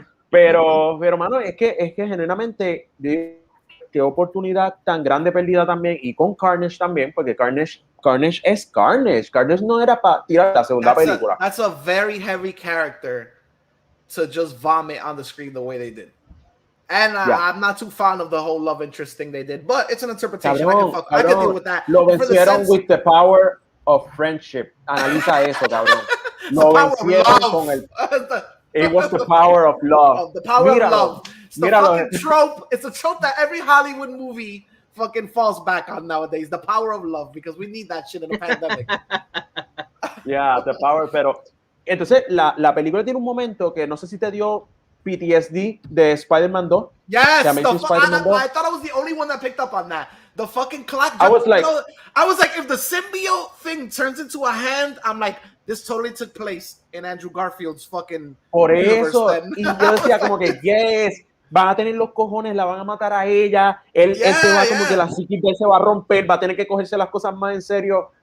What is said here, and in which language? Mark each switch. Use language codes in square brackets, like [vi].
[es] Pero, mano, es que genuinamente qué oportunidad tan grande perdida también, y con Carnage también, porque Carnage es Carnage. Carnage no era para tirar la segunda película. [en] That's a very heavy character to just vomit on the screen the way they did. And I'm not too fond of the whole love interest thing they did, but it's an interpretation. I can deal with that. [es] Lo vencieron [en] with the power of friendship. [es] Analiza eso, cabrón. Lo vencieron con el... [en] It was the power of love. The power of love. It's the [es] Míralo. [en] fucking trope. It's a trope that every Hollywood movie fucking falls back on nowadays. The power of love, because we need that shit in a pandemic. Yeah, the power, [es] pero... Entonces, la película tiene un momento que no sé si te dio PTSD de Spider-Man 2. [en] Yes, I thought I was the only one that picked up on that. The fucking clock. I was like, if the symbiote thing turns into a hand, I'm like, this totally took place in Andrew Garfield's fucking [es] por [en] universe [es] eso, [en] then. [es] y yo decía como que, yes, van a tener los cojones, la van a matar a ella, él se va como que la psiquis de él se va a romper, va a tener que cogerse las cosas más en serio.